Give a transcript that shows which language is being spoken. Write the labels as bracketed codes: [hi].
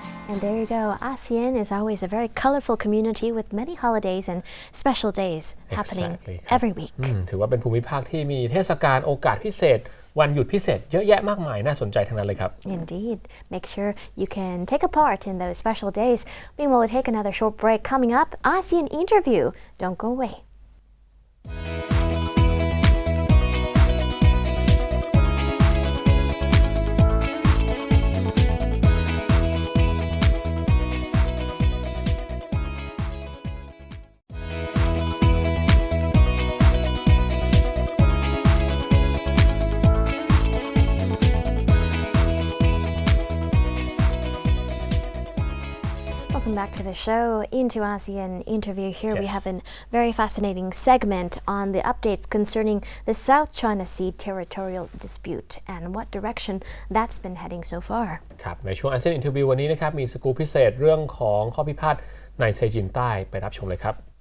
[en] And there you go. ASEAN is always a very colorful community with many holidays and special days happening every week. [th] ถือว่าเป็นภูมิภาคที่มีเทศกาลโอกาสพิเศษวันหยุดพิเศษเยอะแยะมากมายน่าสนใจทั้งนั้นเลยครับ [en] Indeed. Make sure you can take a part in those special days. Meanwhile, we'll take another short break. Coming up, ASEAN interview. Don't go away. Welcome back to the show. Into ASEAN interview here, we have a very fascinating segment on the updates concerning the South China Sea territorial dispute and what direction that's been heading so far. [th] ครับในช่วง ASEAN interview วันนี้นะครับมีสกู๊ปพิเศษเรื่องของข้อพิพาทในทะเลจีนใต้ไปรับชมเลยครับ